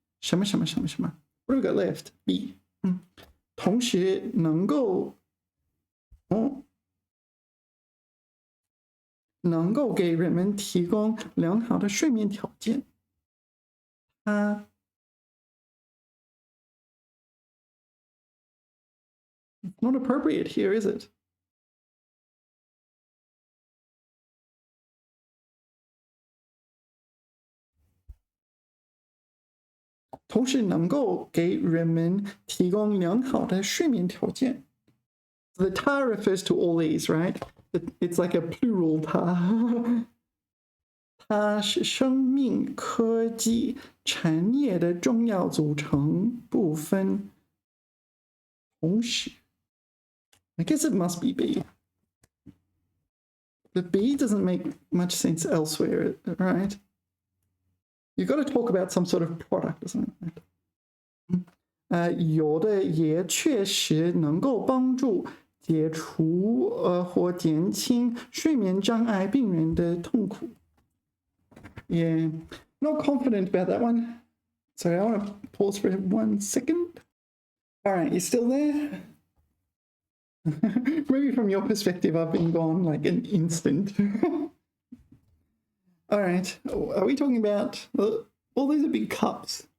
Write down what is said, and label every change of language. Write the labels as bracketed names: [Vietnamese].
[Chinese] 什么 ？ [English] What do we got left? B. [Chinese] 同时能够给人们提供良好的睡眠条件。 [English] It's not appropriate here, is it? [Chinese] 同时能够给人们提供良好的睡眠条件。 [English] The tar refers to all these, right? It's like a plural tar. [Chinese] 它是生命科技产业的重要组成部分。 [English] 同时 I guess it must be B. But B doesn't make much sense elsewhere, right? You've got to talk about some sort of product, isn't it? [Chinese] 有的也确实能够帮助解除或减轻睡眠障碍病人的痛苦。 [English] Yeah, not confident about that one. Sorry, I want to pause for 1 second. All right, you still there? Maybe from your perspective, I've been gone like an instant. All right, are we talking about, well, these are big cups.